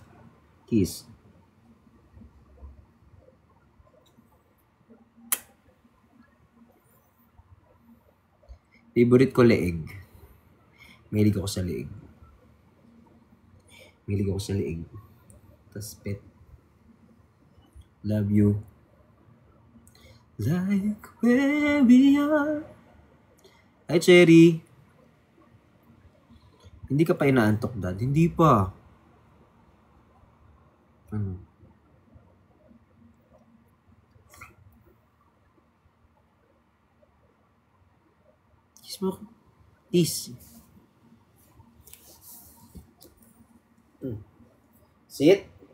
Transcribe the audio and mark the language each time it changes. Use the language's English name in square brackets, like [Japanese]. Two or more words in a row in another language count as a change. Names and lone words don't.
[Filipino] Kiss. Favorite ko leeg. Mahilig ako sa leeg. Mahilig ako sa leeg. Tas pet. [English] Love you. Like where we are. Hi, Cherry. [Filipino] Hindi ka pa inaantok, Dad? Hindi pa. Ano? Kiss mo ako. [English] Kiss. Sit.